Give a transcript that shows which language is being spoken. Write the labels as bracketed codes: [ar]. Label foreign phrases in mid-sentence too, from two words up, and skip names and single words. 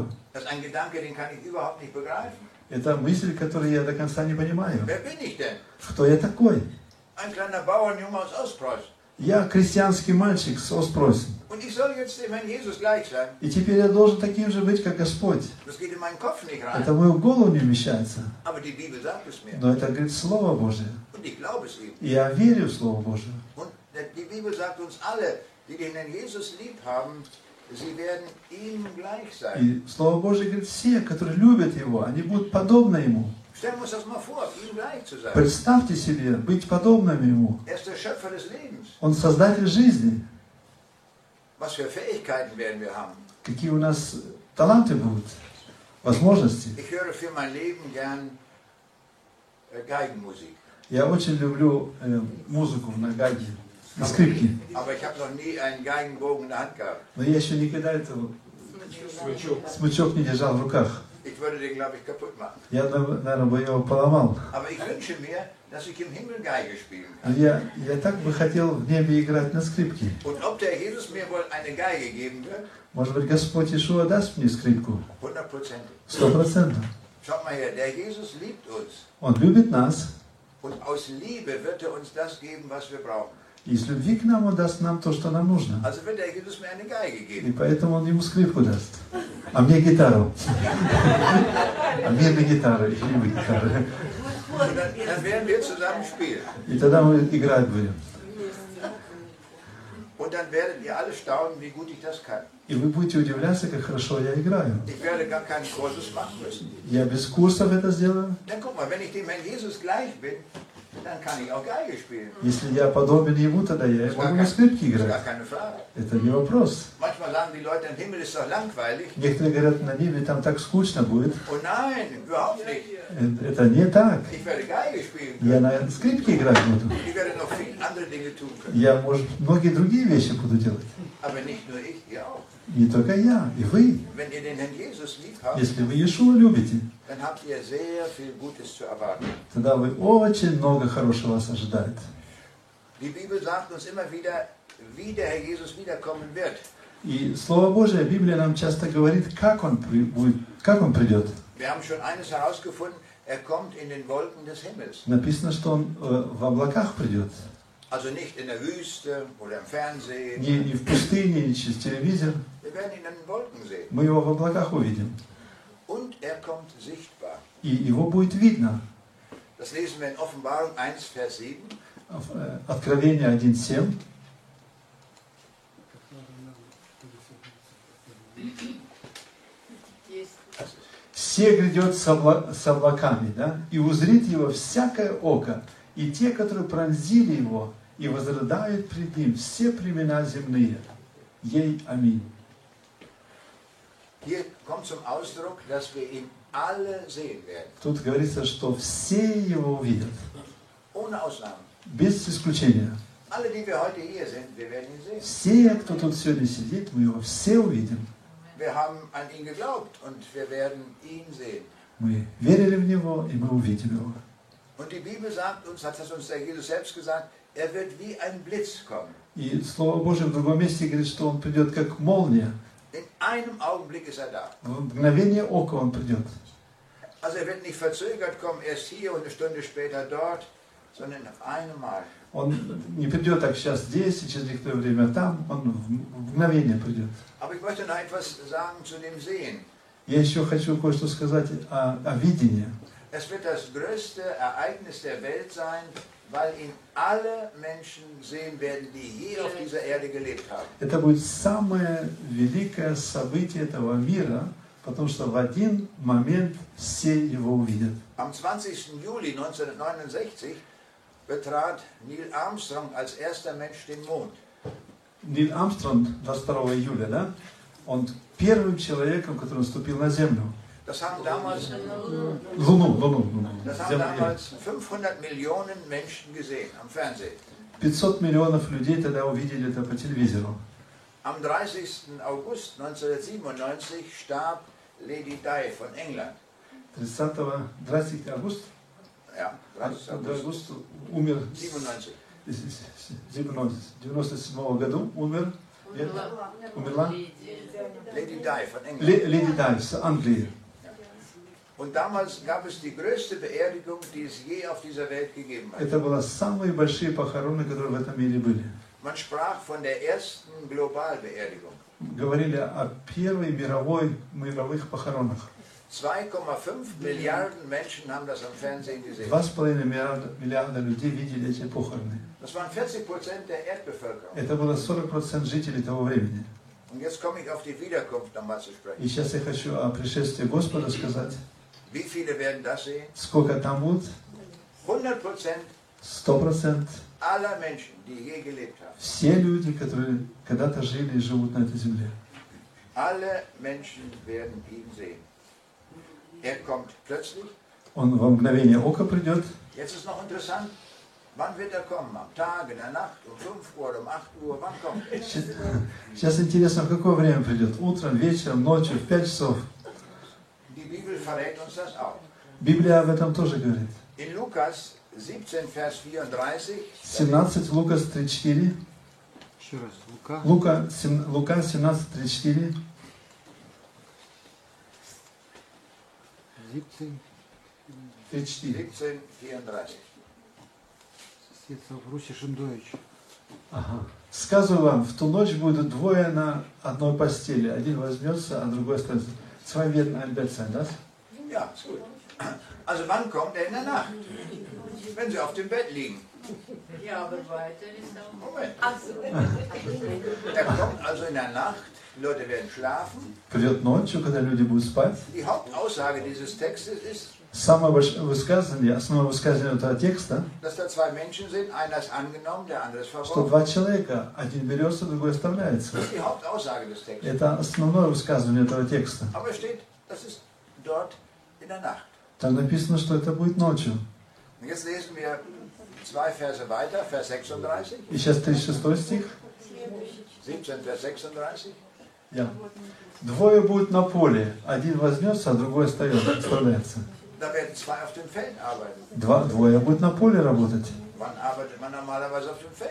[de] Das ist ein Gedanke, den kann ich überhaupt nicht begreifen. [ru] Это мысль, которую я до конца не понимаю. [de] Wer bin ich denn? [ru] Кто я такой? [de] Ein kleiner Bauernjunge aus Ostpreußen. [ru] Я крестьянский мальчик с Остпросен. [de] Und ich soll jetzt dem Herrn Jesus gleich sein. [ru] И теперь я должен таким же быть, как Господь. [de] Das geht in meinen Kopf nicht rein. [ru] Это в мою голову не вмещается. [de] Aber die Bibel sagt es mir. [ru] Но это, говорит, Слово Божие. [de] Und ich glaube es ihm. [ru] И я верю в Слово Божие. [de] Und die Bibel sagt uns alle, die den Herrn Jesus lieb haben, sie werden ihm gleich sein. [ru] И Слово Божие говорит, все, которые любят Его, они будут подобны Ему. [de] Stellen wir uns das mal vor, ihm gleich zu sein. [ru] Представьте себе, быть подобными Ему. [de] Er ist der Schöpfer des Lebens. [ru] Он Создатель жизни. [de] Was für Fähigkeiten werden wir haben? [ru] Какие у нас таланты будут, возможности. [de] Ich höre für mein Leben gern Geigenmusik. [ru] Я очень люблю музыку на гайде, на скрипке. [de] Aber ich habe noch nie einen Geigenbogen in der Hand gehabt. [ru] Но я еще никогда этого смычок не держал в руках. [de] Ich würde den, glaube ich, kaputt machen. [ru] Я, наверное, бы его поломал. [de] Aber ich wünsche mir, dass ich im Himmel Geige spielen [ru] Но [de] kann. [ru] я так бы хотел в небе играть на скрипке. [de] Und ob der Jesus mir wohl eine Geige geben wird? [ru] Может быть, Господь Иешуа даст мне скрипку? 100%. 100%. [de] Schaut mal her, der Jesus liebt uns. [ru] Он любит нас. [de] Und aus Liebe wird er uns das geben, was wir brauchen. [ru] И из любви к нам Он даст нам то, что нам нужно. [de] Also wird der Jesus mir eine Geige [ru] И [de] geben. [ru] поэтому Он ему скрипку даст. А мне гитару. А мне на гитару. И ему гитару. [de] Und dann werden wir zusammen spielen. [ru] И тогда мы играть будем. [de] Und Und dann werdet ihr alle staunen, wie gut ich das kann. [ru] И вы будете удивляться, как хорошо я играю. [de] Ich werde gar keinen Kursus machen müssen. [ru] Я без курсов это сделаю. [de] Dann guck mal, wenn ich dem Herrn Jesus gleich bin, dann kann ich auch Geige spielen. [ru] Если я подобен ему, тогда я могу на скрипке играть. [de] Gar keine Frage. [ru] Это не вопрос. [de] Manchmal sagen die Leute, im Himmel ist doch langweilig. [ru] Некоторые говорят, на небе там так скучно будет. [de] Oh nein, überhaupt nicht. [ru] Это не так. [de] Ich werde Geige spielen [ru] Я [de] können. [ru] на скрипке играть буду. [de] Ich werde noch viele andere Dinge tun können. [ru] Я, может, многие другие вещи буду делать. [de] Aber nicht nur ich, ihr auch. [ru] Не только я, и вы. [de] Wenn ihr den Herrn Jesus lieb habt, [ru] Если вы Иешуа любите, [de] dann habt ihr sehr viel Gutes zu erwarten. [ru] тогда вы очень много хорошего вас ожидает. [de] Die Bibel sagt uns immer wieder, wie der Herr Jesus wiederkommen wird. [ru] И Слово Божие, Библия нам часто говорит, как Он придет. [de] Wir haben schon eines herausgefunden, er kommt in den Wolken des Himmels. [ru] Написано, что Он в облаках придет. [de] Also nicht in der Wüste oder im Fernsehen. [ru] Не в пустыне, не через телевизор. [de] Wir werden ihn in den Wolken sehen. [ru] Мы Его в облаках увидим. [de] Und er kommt sichtbar. [ru] И Его будет видно. [de] Das lesen wir in Offenbarung 1, Vers 7. [ru] Откровение 1.7. «Се грядет с облаками, да, и узрит его всякое око, и те, которые пронзили его, и возрыдают пред ним все племена земные. Ей аминь». [de] Hier kommt zum Ausdruck, dass wir ihn alle sehen werden. [ru] Тут говорится, что все его увидят, [de] Ohne Ausnahme. [ru] без исключения. [de] Alle, die wir heute hier sind, wir werden ihn sehen. [ru] Все, кто тут сегодня сидит, мы его все увидим. [de] Wir haben an ihn geglaubt und wir werden ihn sehen. [ru] Мы верили в него, и мы увидим его. [de] Und die Bibel sagt uns, hat das uns der Jesus selbst gesagt, er wird wie ein Blitz kommen. [ru] И Слово Божие в другом месте говорит, что он придет как молния. [de] In einem Augenblick ist er da. [ru] В мгновение ока он придет. [de] Also er wird nicht verzögert kommen, erst hier und eine Stunde später dort, sondern auf einmal. [ru] Он не придет так сейчас здесь, и через некоторое время там, он в мгновение придет. [de] Aber ich möchte noch etwas sagen zu dem Sehen. [ru] Я еще хочу кое-что сказать о видении. [de] Es wird das größte Ereignis der Welt sein, weil ihn alle Menschen sehen werden, die je auf dieser Erde gelebt haben. [ru] Это будет самое великое событие этого мира, потому что в один момент все его увидят. [de] Am 20. Juli 1969 betrat Neil Armstrong als erster Mensch den Mond. [ru] Нил Армстронг 22 июля, да? Он первым человеком, который ступил на Землю. [de] Das haben damals, [ru] Луну. [de] das haben damals 500 Millionen Menschen gesehen am Fernsehen. [ru] 500 миллионов людей тогда увидели это по телевизору. [de] Am 30. August 1997 starb Lady Di von England. [ru] 30 августа? [de] Ja, 30. [ru] Август умер 97. 97 году умерла [de] Lady Di von England. [ru] Леди Дай с Англии. [de] Und damals gab es die größte Beerdigung, die es je auf dieser Welt gegeben hat. [ru] Это были самые большие похороны, которые в этом мире были. [de] Man sprach von der ersten Globalbeerdigung. [ru] Говорили о первой мировых похоронах. [de] 2,5 Milliarden Menschen haben das am Fernsehen gesehen. [ru] 2,5 миллиарда людей видели эти похороны. [de] Das waren 40% der Erdbevölkerung. [ru] Это было 40% жителей того времени. [de] Und jetzt komme ich auf die Wiederkunft nochmal zu sprechen. [ru] И сейчас я хочу о пришествии Господа сказать. [de] Wie viele werden das sehen? [ru] Сколько там будет? 100% 100% [de] aller Menschen, die je gelebt haben. [ru] все люди, которые когда-то жили и живут на этой земле. [de] Alle Menschen werden ihn sehen. Er kommt plötzlich. [ru] Он во мгновение ока придет. [de] Jetzt ist noch interessant, wann wird er kommen? Am Tag, in der Nacht, um 5 Uhr oder um 8 Uhr? Wann kommt er? [ru] Сейчас интересно, в какое время придет? Утром, вечером, ночью, в 5 часов. [de] Die Bibel verrät uns das auch. [ru] Библия об этом тоже говорит. [de] In Lukas 17, Vers 34. 17, [ru] Лукас 34. Еще раз, Лука. Лука 17, 34. 17, 34. 17, 34. Светлов Руси Шендович. Ага. Сказываю вам, в ту ночь будут двое на одной постели. Один возьмется, а другой останется. [de] Zwei werden ein Bett sein, das? Ja, ist gut. Also wann kommt er in der Nacht? Wenn sie auf dem Bett liegen. Ja, aber weiter ist auch. Moment. Ach so. Er kommt also in der Nacht, die Leute werden schlafen. [ru] Придет ночью, когда люди будут спать. [de] Die Hauptaussage dieses Textes ist, [ru] Самое высказывание, основное высказывание этого текста, [de] dass da zwei Menschen sind, einer ist angenommen, der andere ist [ru] что [de] verworfen. [ru] два человека, один берется, другой оставляется. [de] Das ist die Hauptaussage des Textes. [ru] Это основное высказывание этого текста. [de] Aber es steht, das ist dort in der Nacht. [ru] Там написано, что это будет ночью. [de] Und jetzt lesen wir 2 Verse weiter, Vers 36. [ru] И сейчас 36 стих. [de] 17, Vers 36. Yeah. [ru] Двое будут на поле, один возьмется, а другой оставляется. [de] Da werden zwei auf dem Feld arbeiten. [ru] Двое будут на поле работать. [de] Wann arbeitet man normalerweise auf dem Feld?